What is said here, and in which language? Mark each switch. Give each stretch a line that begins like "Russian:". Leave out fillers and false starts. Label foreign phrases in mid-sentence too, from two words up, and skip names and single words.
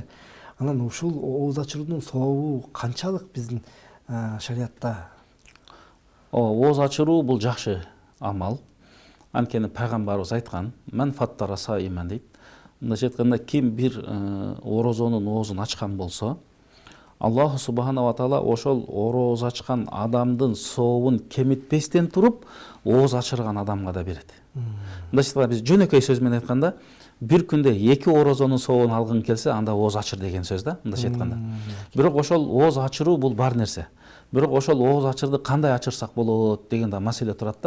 Kyrgyz: Анан ушул ооз ачыруунун сообу канчалык биздин шариятта? Ооз ачыруу бул жакшы амал. Анткени пайгамбарыбыз айткан:
Arabic: "من فطر صائما"
Kyrgyz: дейт. Мындайча айтканда, ким бир орозонун оозун ачкан болсо,
Arabic: الله سبحانه وتعالى
Kyrgyz: ошол ороз ачкан адамдын сообун кемитпестен туруп, ооз ачырган адамга да берет. Мындайча айтканда, биз жөнөкөй сөз менен айтканда, бир күндө 2 орозонун сообун алгың келсе, анда ооз ачыр деген сөз да, мындайча айтканда. Бирок ошол ооз ачыруу бул бар нерсе. Бирок ошол ооз ачырды кандай ачырсак болот деген да маселе турат да.